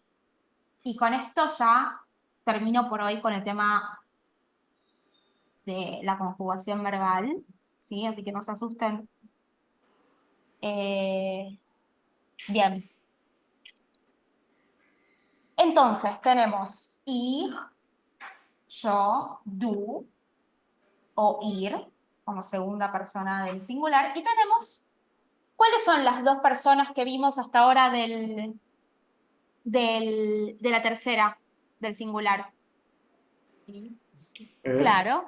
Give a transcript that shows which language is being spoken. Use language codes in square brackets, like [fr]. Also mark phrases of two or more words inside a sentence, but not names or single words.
[es] Y con esto ya termino por hoy con el tema de la conjugación verbal, ¿sí? Así que no se asusten. Bien. Entonces, tenemos ich, yo, du, o ir, como segunda persona del singular. Y tenemos, ¿cuáles son las dos personas que vimos hasta ahora de la tercera, del singular? Claro.